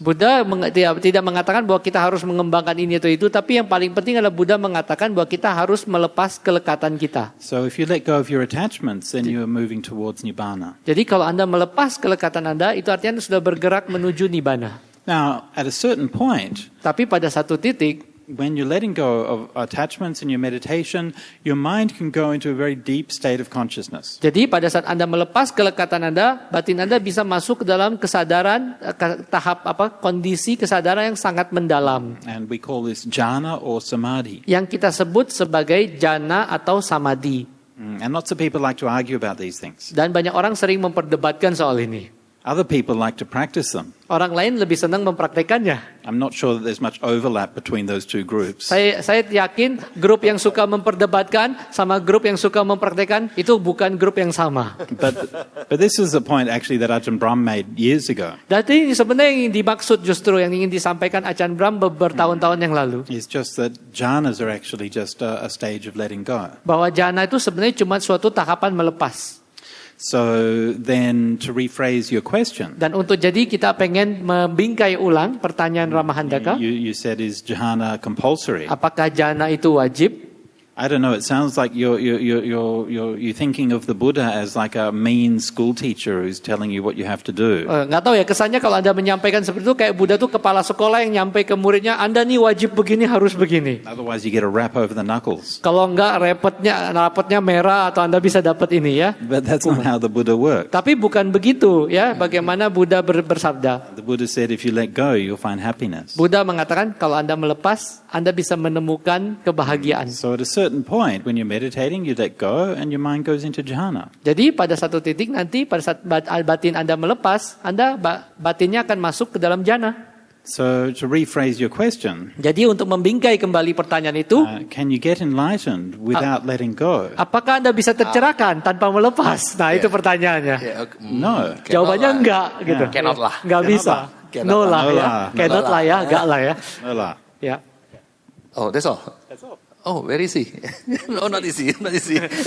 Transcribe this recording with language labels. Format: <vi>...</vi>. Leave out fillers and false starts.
<id>Buddha tidak mengatakan bahwa kita harus mengembangkan ini atau itu, tapi yang paling penting adalah Buddha mengatakan bahwa kita harus melepas kelekatan kita.</id> <en>So if you let go of your attachments, then you are moving towards Nibbana.</en> <id>Jadi kalau Anda melepas kelekatan Anda, itu artinya Anda sudah bergerak menuju Nibbana.</id> <en>Now, at a certain point,</en> <id>Tapi pada satu titik,</id> <en>when you're letting go of attachments in your meditation, your mind can go into a very deep state of consciousness.</en> <id>jadi pada saat Anda melepas kelekatan Anda, batin Anda bisa masuk ke dalam kesadaran, tahap kondisi kesadaran yang sangat mendalam.</id> <en>And we call this jhana or samadhi.</en> <id>Yang kita sebut sebagai jana atau samadhi.</id> <en>And lots of people like to argue about these things.</en> <id>Dan banyak orang sering memperdebatkan soal ini.</id> <en>Other people like to practice them.</en> <id>Orang lain lebih senang mempraktekannya.</id> <en>I'm not sure that there's much overlap between those two groups.</en> <id>Saya yakin grup yang suka memperdebatkan sama grup yang suka mempraktekkan itu bukan grup yang sama.</id> <en>But this is a point actually that Ajahn Brahm made years ago.</en> <id>Jadi sebenarnya yang dimaksud justru yang ingin disampaikan Ajahn Brahm bertahun-tahun yang lalu.</id> <en>It's just that jhanas are actually just a stage of letting go.</en> <id>Bahwa jhana itu sebenarnya cuma suatu tahapan melepas.</id> <en>So then to rephrase your question,</en> <id>Dan untuk jadi kita pengen membingkai ulang pertanyaan Ramahandaka.</id> <en>you said is jhana compulsory?</en> <id>Apakah jhana itu wajib?</id> <en>I don't know. It sounds like you're thinking of the Buddha as like a mean school teacher who's telling you what you have to do.</en> <id>Nggak tahu ya, kesannya kalau Anda menyampaikan seperti itu kayak Buddha tuh kepala sekolah yang nyampe ke muridnya, Anda nih wajib begini, harus begini.</id> <en>Otherwise, you get a rap over the knuckles.</en> <id>Kalau enggak rapotnya merah atau Anda bisa dapat ini ya.</id> <en>But that's not how the Buddha worked.</en> <id>Tapi bukan begitu ya, bagaimana Buddha bersabda.</id> <en>The Buddha said, if you let go, you'll find happiness.</en> <id>Buddha mengatakan kalau Anda melepas, Anda bisa menemukan kebahagiaan.</id> <en>So at a certain point, when you're meditating, you let go and your mind goes into jhana.</en> <id>Jadi pada satu titik nanti pada saat batin Anda melepas, batinnya akan masuk ke dalam jhana.</id> <en>So to rephrase your question,</en> <id>Jadi untuk membingkai kembali pertanyaan itu,</id> <en>can you get enlightened without letting go?</en> <id>apakah Anda bisa tercerahkan tanpa melepas? Nah, itu pertanyaannya.</id> <en>No.</en> <id>Jawabannya enggak gitu.</id> <en>Cannot lah.</en> <id>Enggak bisa.</id> <en>No lah No</en> <id>ya. lah.</id> <en>Cannot</en> <id>lah ya, enggak lah ya.</id> <en>No lah.</en> <id>Ya.</id> <en>Oh, that's all. Oh, very easy. No, not easy, not easy.</en>